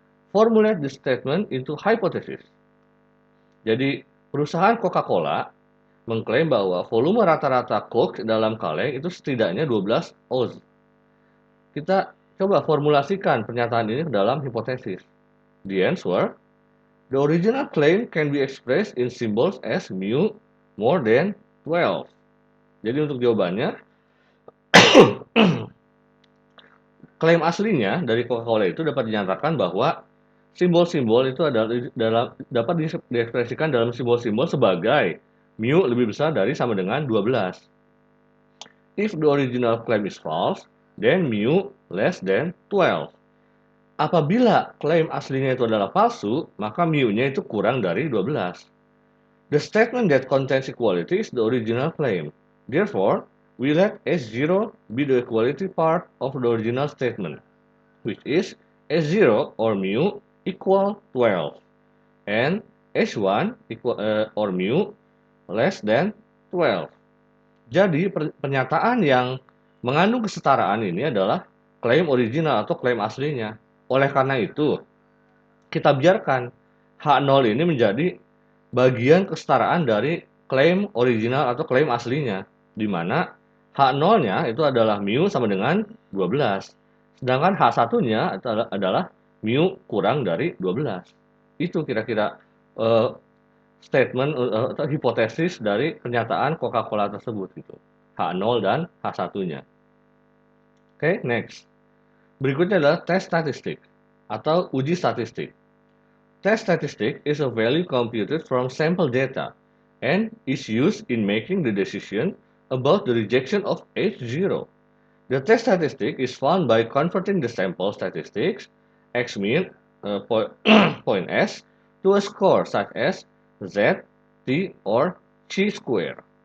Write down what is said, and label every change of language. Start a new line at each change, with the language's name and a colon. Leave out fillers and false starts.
English: Formulate this statement into hypothesis.
Indonesian: Jadi, perusahaan Coca-Cola mengklaim bahwa volume rata-rata Coke dalam kaleng itu setidaknya 12 ounce. Kita coba formulasikan pernyataan ini ke dalam hipotesis.
English: The answer, the original claim can be expressed in symbols as mu more than 12.
Indonesian: Jadi untuk jawabannya, klaim aslinya dari Coca-Cola itu dapat dinyatakan bahwa simbol-simbol itu dapat diekspresikan dalam simbol-simbol sebagai mu lebih besar dari sama dengan 12.
English: If the original claim is false, then mu less than 12.
Indonesian: Apabila klaim aslinya itu adalah palsu, maka mu-nya itu kurang dari 12.
English: The statement that contains equality is the original claim. Therefore, we let S0 be the equality part of the original statement, which is S0 or mu equal 12, and S1 or mu less than 12.
Indonesian: Jadi, pernyataan yang mengandung kesetaraan ini adalah klaim original atau klaim aslinya. Oleh karena itu, kita biarkan H0 ini menjadi bagian kesetaraan dari klaim original atau klaim aslinya, di mana H0-nya itu adalah mu sama dengan 12, sedangkan H1-nya adalah mu kurang dari 12. Itu kira-kira statement atau hipotesis dari pernyataan Coca-Cola tersebut, gitu. H0 dan H1-nya. Oke, next. Berikutnya adalah test statistik atau uji statistik.
English: Test statistic is a value computed from sample data and is used in making the decision about the rejection of H0. The test statistic is found by converting the sample statistics x mean point S to a score such as Z, T, or Chi square.